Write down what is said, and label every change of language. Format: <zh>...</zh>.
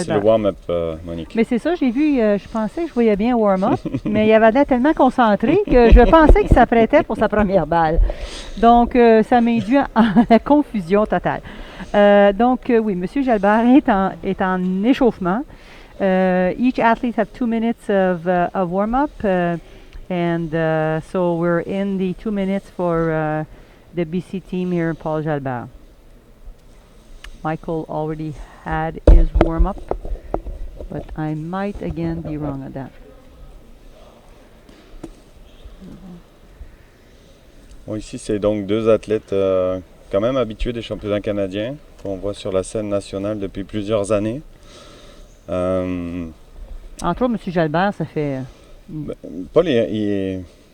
<fr>c'est le warm-up, Monique. Mais c'est ça, j'ai vu, je pensais que je voyais bien warm-up, mais il avait l'air tellement concentré que je pensais qu'il s'apprêtait pour sa première balle. Donc, ça m'induit à la confusion totale. Oui, M. Jalbert est en échauffement.</fr> <en>Each athlete have 2 minutes of warm-up, so we're in the 2 minutes for the BC team here, Paul Jalbert. Michael already had his warm-up, but I might again be wrong on that.</en> <fr>Bon, ici, c'est donc deux athlètes quand même habitués des championnats canadiens qu'on voit sur la scène nationale depuis plusieurs années. Entre autres, M. Jalbert, ça fait... Paul, il</fr>